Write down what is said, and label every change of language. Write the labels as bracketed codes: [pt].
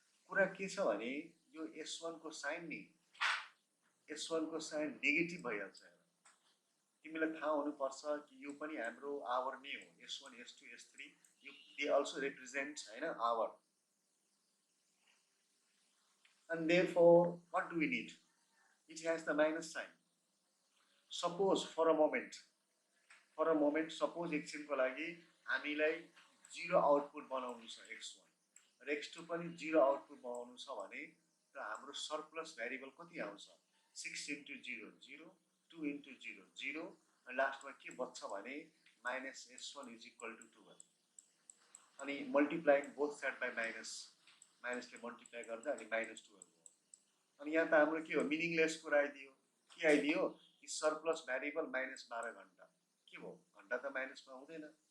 [ne] कुरा के छ भने यो S1 को साइन नि S1 को साइन नेगेटिभ भइहाल्छ हेर। तिमीलाई थाहा हुनुपर्छ कि यो पनि हाम्रो आवर नै हो S1 S2 S3 यो [en] they also represent [ne] होइन our. [en] And therefore, what do we need? It has the minus sign. Suppose for a moment, suppose [ne] एकछिनको लागि हामीलाई 0 आउटपुट बनाउनु छ x1 र x2 पनि 0 आउटपुट बनाउनु छ भने त हाम्रो सरप्लस भेरिएबल कति आउँछ 6 into 0 0 2 into 0 0 र लास्टमा के बच्छ भने [en] -s1 is equal to 12 [ne] अनि [en] multiplying both side by [ne] माइनसले multiply गर्दा अनि -12 हो। अनि यहाँ त हाम्रो के हो मिनिङलेस कुरा आइदियो के आइदियो कि सरप्लस भेरिएबल -12 घण्टा के भयो घण्टा त माइनसमा हुँदैन।